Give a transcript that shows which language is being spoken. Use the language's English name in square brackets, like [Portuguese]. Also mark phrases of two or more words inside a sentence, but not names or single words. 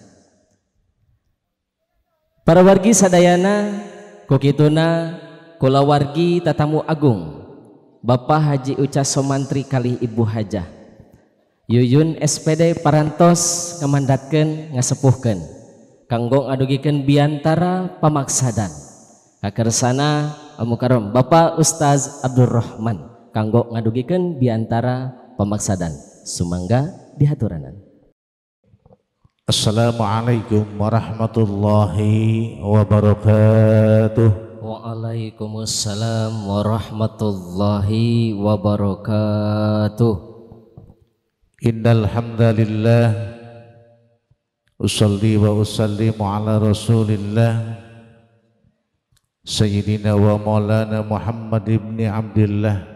[Sundanese] Para wargi sadayana kukituna kula wargi tatamu agung Bapak Haji Uca Somantri kali Ibu Hajah Yuyun SPD parantos ngamandatkeun ngasepuhkeun kanggo ngadugikeun biantara pamaksadan kakersana Al-Mukarram Bapak Ustaz Abdurrahman kanggo ngadugikeun biantara pamaksadan sumangga dihaturanan. [Arabic] السلام عليكم ورحمة الله وبركاته. وعليكم السلام ورحمة الله وبركاته. إن الحمد لله أصلي وأسلم على رسول الله سيدنا ومولانا محمد بن عبد الله.